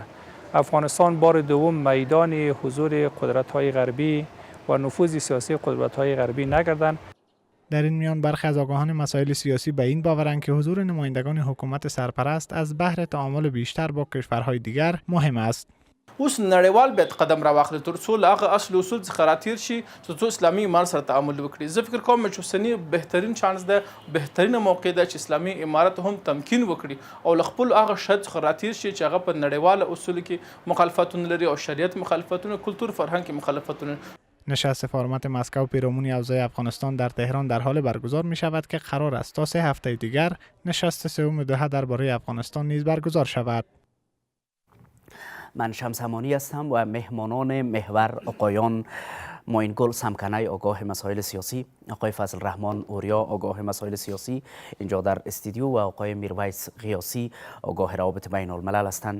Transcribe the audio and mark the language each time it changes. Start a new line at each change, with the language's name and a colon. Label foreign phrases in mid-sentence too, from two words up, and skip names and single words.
Persian: افغانستان بار دوم میدان حضور قدرت‌های غربی و نفوذ سیاسی قدرت‌های غربی نگردند. در این میان برخی از آگاهان مسائل سیاسی به این باورند که حضور نمایندگان حکومت سرپرست از بهر تعامل بیشتر با کشورهای دیگر مهم است.
Pashto: اوس نړیوال باید قدم راواخلي ترڅو له هغه اصل اصول څخه راتیر شي ترڅو اسلامي امارت سره تعامل وکړي. زه فکر کوم چې اوسنی بهترین چانس ده، بهترینه موقع ده چې اسلامي امارت هم تمکین وکړي او له خپل هغه شرط څخه راتیر شي چې هغه په نړیواله اصولو کې مخالفتونه لري او شریعت مخالفتونه، کلتور فرهنګ کې مخالفتونه.
Persian: نشست فرمت مسکو پیرامون اوضاع افغانستان در تهران در حال برگزار می شود که قرار است تا 3 هفته دیگر نشست سوم دوحه درباره افغانستان نیز برگزار شود. من شمس امانی هستم و مهمانان محور آقایان معین گل سمکنی آگاه مسائل سیاسی، آقای فضل رحمان اوریا آگاه مسائل سیاسی اینجا در استودیو و آقای میرویس غیاسی آگاه روابط بین الملل هستند.